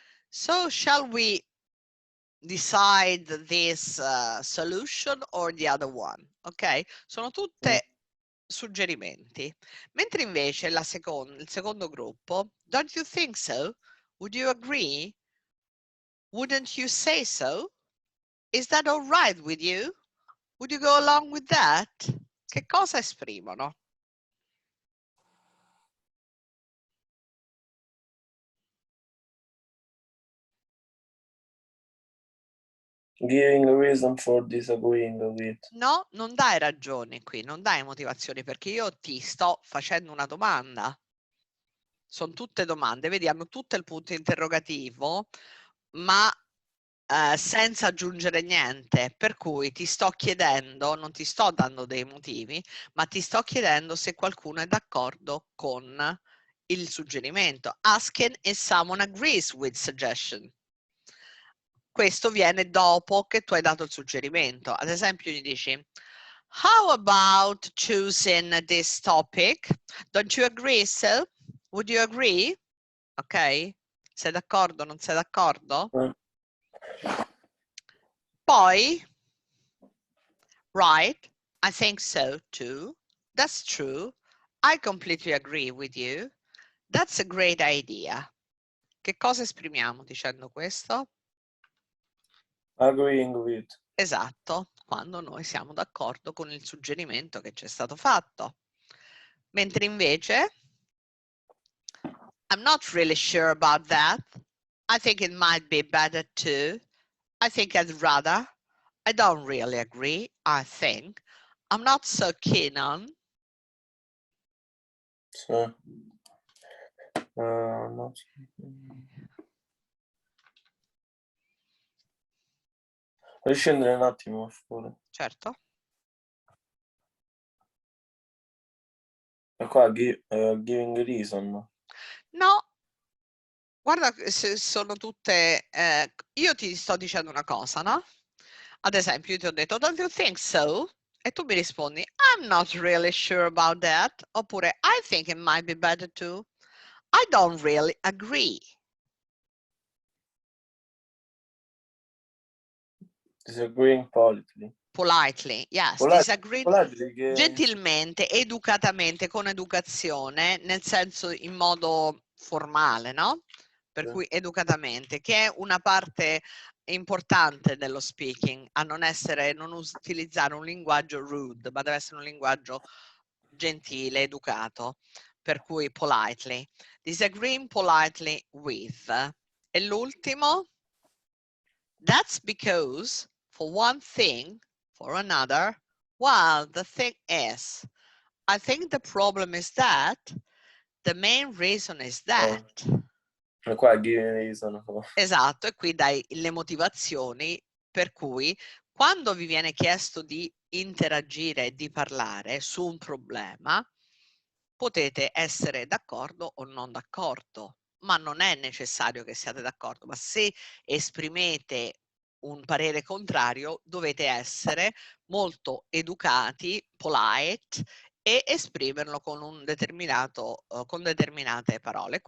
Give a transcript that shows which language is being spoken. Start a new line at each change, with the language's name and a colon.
English: So shall we decide this solution or the other one? Ok?
Italian: Sono tutte suggerimenti. Mentre invece il secondo gruppo,
English: don't you think so? Would you agree? Wouldn't you say so? Is that all right with you? Would you go along with that?
Italian: Che cosa esprimono?
English: Giving a reason for disagreeing with.
Italian: No, non dai ragioni qui, non dai motivazioni, perché io ti sto facendo una domanda. Sono tutte domande, vedi, hanno tutto il punto interrogativo, ma senza aggiungere niente, per cui ti sto chiedendo, non ti sto dando dei motivi, ma ti sto chiedendo se qualcuno è d'accordo con il suggerimento.
English: Asking if someone agrees with suggestion.
Italian: Questo viene dopo che tu hai dato il suggerimento. Ad esempio gli dici,
English: how about choosing this topic? Don't you agree, so? Would you agree? ok?
Italian: Sei d'accordo? Non sei d'accordo?
English: Poi, right, I think so too. That's true. I completely agree with you. That's a great idea.
Italian: Che cosa esprimiamo dicendo questo?
English: Agreeing with.
Italian: Esatto, quando noi siamo d'accordo con il suggerimento che ci è stato fatto. Mentre invece,
English: I'm not really sure about that. I think it might be better too. I think I'd rather. I don't really agree, I think. I'm not so keen on. So, not...
Italian: Puoi scendere un attimo, scusa. Certo. E qua
English: giving reason.
Italian: No, guarda, sono tutte... io ti sto dicendo una cosa, no? Ad esempio, io ti ho detto,
English: don't you think so?
Italian: E tu mi rispondi,
English: I'm not really sure about that. Oppure, I think it might be better too. I don't really agree. Disagreeing politely. Politely, yes. Disagree Politely che...
Italian: gentilmente, educatamente, con educazione, nel senso in modo formale, no? Per cui educatamente, che è una parte importante dello speaking, a non utilizzare un linguaggio rude, ma deve essere un linguaggio gentile, educato. Per cui politely.
English: Disagreeing politely with.
Italian: E l'ultimo?
English: That's because, for one thing, for another, well, the thing is, I think the problem is that, the main reason is that.
Italian: E qua
English: giving reason.
Italian: Esatto, e qui dai le motivazioni per cui quando vi viene chiesto di interagire e di parlare su un problema, potete essere d'accordo o non d'accordo, ma non è necessario che siate d'accordo, ma se esprimete un parere contrario dovete essere molto educati, polite, e esprimerlo con un determinato, con determinate parole.